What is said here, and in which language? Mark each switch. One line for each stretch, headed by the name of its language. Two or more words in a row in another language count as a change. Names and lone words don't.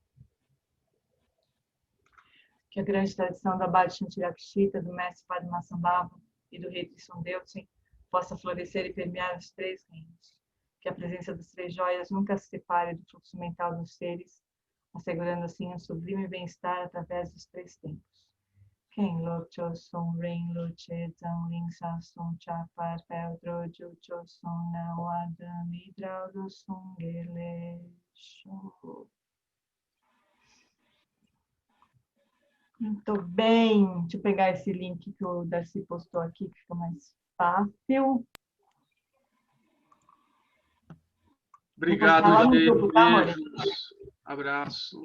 Portuguese: Que a grande tradição da Abade Shantirakshita, do Mestre Padmasambhava e do Rei Tristan Deutsen possa florescer e permear os três reinos. Que a presença das três joias nunca se separe do fluxo mental dos seres, assegurando assim um sublime bem-estar através dos três tempos. Quem Locho Son Ren Loche Zang Ling Sa Son Chapar Peldro Jucho Son Nawada Midraudo Son Gelesho. Muito bem. Deixa eu pegar esse link que o Darcy postou aqui, que fica mais fácil. Obrigado, grupo, tá, beijos. Abraço.